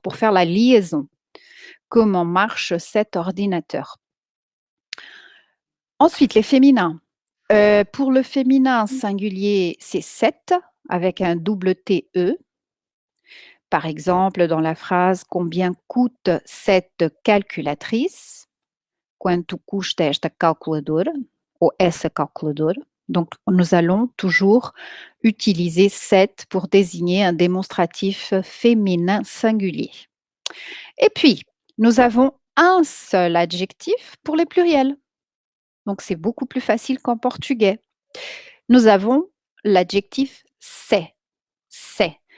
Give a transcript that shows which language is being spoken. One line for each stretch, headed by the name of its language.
French: Pour faire la liaison. Comment marche cet ordinateur? Ensuite, les féminins. Pour le féminin singulier, c'est 7. avec un double TE. Par exemple, dans la phrase combien coûte cette calculatrice?
Portuguese: Quanto custa esta calculadora? Ou essa calculadora?
French: Donc, nous allons toujours utiliser cette pour désigner un démonstratif féminin singulier. Et puis, nous avons un seul adjectif pour les pluriels. Donc, c'est beaucoup plus facile qu'en portugais. Nous avons l'adjectif c'est. C'est.